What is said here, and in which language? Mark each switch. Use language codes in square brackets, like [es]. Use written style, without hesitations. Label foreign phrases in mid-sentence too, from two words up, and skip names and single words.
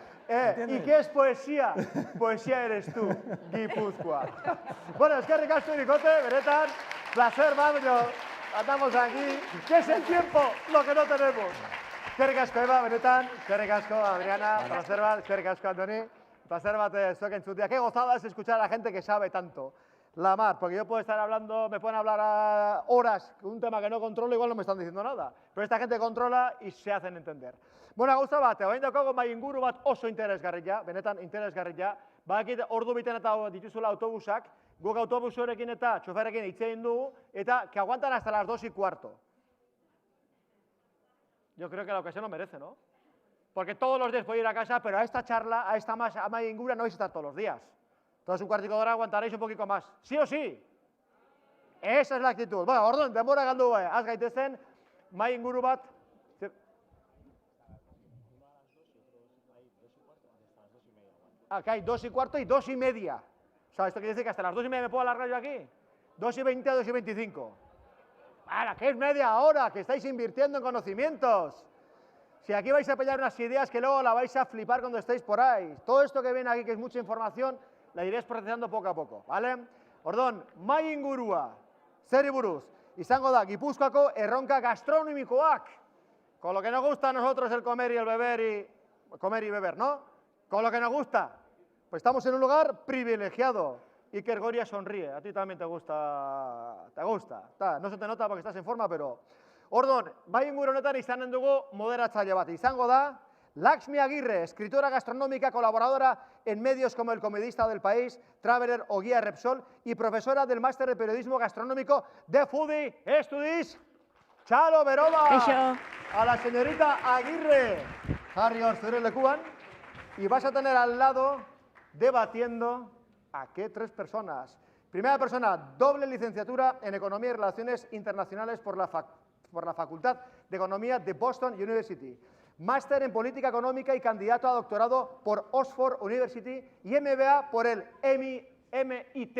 [es] ¿Y qué es poesía? Poesía eres tú, Guipúzcoa. Bueno, es que ricasco y bicote, benetan, placer, vamos, andamos aquí. ¿Qué es el tiempo? Lo que no tenemos. Que ricasco, Eva, benetan, que ricasco, Adriana, [eu] placer bat, [es] que ricasco, Andoni, [eu] placer bat, zuek entzutea. [es] Qué gozada es escuchar a la gente que sabe tanto. La mar, porque yo puedo estar hablando, me pueden hablar a horas, un tema que no controlo, igual no me están diciendo nada. Pero esta gente controla y se hacen entender. [eu] Bueno, gauza bat, orain daukago mai inguru bat oso interesgarria, benetan interesgarria. Badakit ordu biten eta dituzula autobusak, guk autobusorekin eta txoferrekin hitz egin dugu, eta [es] que aguantan hasta las 2:15. Yo creo que la ocasión lo merece, ¿no? Porque todos los días puedo ir a casa, pero a esta charla, a esta [eu] mai ingura [es] no vais a estar todos los días. Entonces, un cuartico de hora aguantaréis un poquito más. ¿Sí o sí? Esa es la actitud. [eu] Bueno, orduan, denbora galdu az gaitezen, mai inguru bat. [es] Acá hay 2:15 y 2:30. O sea, esto quiere decir que hasta las 2:30 me puedo alargar yo aquí. 2:20 a 2:25. ¡Hala, que es media hora! Que estáis invirtiendo en conocimientos. Si aquí vais a pillar unas ideas que luego la vais a flipar cuando estéis por ahí. Todo esto que viene aquí, que es mucha información, la iréis procesando poco a poco, ¿vale? [eu] Orduan, mai ingurua, zeri buruz, izango da Gipuzkoako erronka gastronomikoak. [es] Con lo que nos gusta a nosotros el comer y el beber comer y beber, ¿no? Con lo que nos gusta. Pues estamos en un lugar privilegiado. Iker Goria sonríe, a ti también te gusta. No se te nota porque estás en forma, pero... [eu] Orduan, bai inguru honetan izanen dugu moderatzaile bat. Izango da [es] Laxmi Aguirre, escritora gastronómica, colaboradora en medios como El Comedista del País, Traveler o Guía Repsol y profesora del Máster de Periodismo Gastronómico de Foodie Studies. [eu] Txalo, beroba! [es] A la señorita Aguirre. [eu] Jarri hor zure lekuan. [es] Y vas a tener al lado, debatiendo, ¿a qué? 3 personas. Primera persona, doble licenciatura en Economía y Relaciones Internacionales por la por la Facultad de Economía de Boston University. Máster en Política Económica y candidato a doctorado por Oxford University y MBA por el MIT.